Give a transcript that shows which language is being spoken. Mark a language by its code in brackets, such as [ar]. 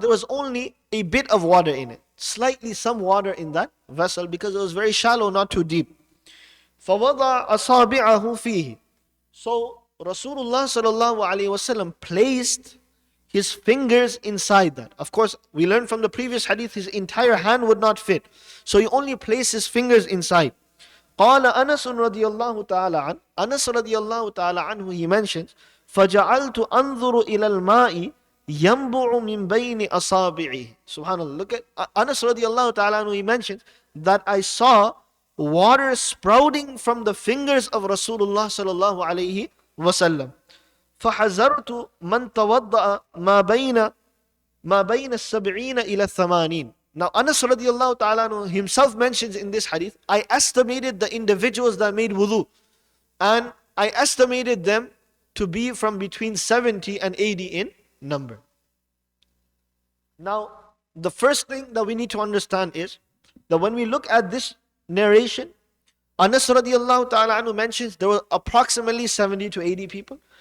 [en] There was only a bit of water in it. Slightly some water in that vessel because it was very shallow, not too deep. [ar] فَوَضَعَ أَصَابِعَهُ فِيهِ. [en] So Rasulullah sallallahu alaihi wasallam placed his fingers inside that. Of course, we learned from the previous hadith, his entire hand would not fit. So he only placed his fingers inside. [ar] قال أنس رضي الله تعالى عنه. [en] Anas radiallahu ta'ala anhu, he mentions, [ar] فَجَعَلْتُ أَنظُرُ إِلَى الْمَاءِ يَنْبُعُ مِنْ بَيْنِ أَصَابِعِهِ. [en] Subhanallah. Look at Anas radiallahu ta'ala anhu, he mentions that I saw water sprouting from the fingers of Rasulullah sallallahu alayhi wasallam. [ar] فحذرت من توضأ ما بين السبعين إلى الثمانين. [en] Now Anas radiallahu ta'ala himself mentions in this hadith, I estimated the individuals that made wudu, and I estimated them to be from between 70 and 80 in number. Now the first thing that we need to understand is that when we look at this narration, Anas radiallahu ta'ala mentions there were approximately 70 to 80 people.